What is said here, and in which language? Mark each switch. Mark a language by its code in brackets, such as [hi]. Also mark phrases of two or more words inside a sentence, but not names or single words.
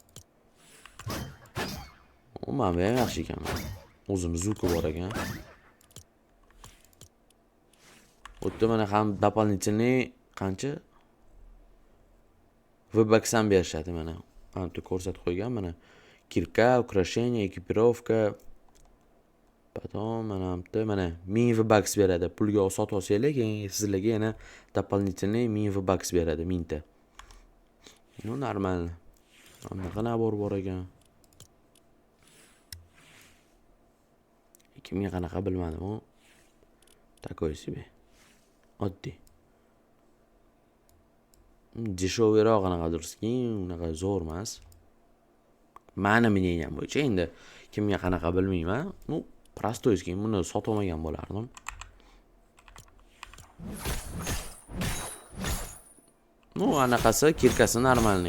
[uz] Mana bu ham yaxshi ekan. O'zini zvuki bor ekan. O'tda mana ham дополнительный qancha? V-Bucks ham berishadi mana. Mana bu ko'rsatib qo'ygan mana. Kirka, [ru] украшение, ekipировка. Потом [uz] mana 1000 V-Bucks beradi. Pulga sotib olsanglar, keyin sizlarga yana дополнительный 1000 V-Bucks beradi, 1000 ta. [ru] Ну, нормально. [uz] Bunaqa nabor bor ekan. Kimga qanaqa bilmadim, u. [ru] Такой себе. Oddiy. [uz] Дешевыйroq qanaqadirski, unaqa zo'r emas. Mani мнением bo'yicha endi kimga qanaqa bilmayman. Ну, prostoyski, buni sotib olmagan bo'lardim. Ну, anaqasi kirkasi normalniy.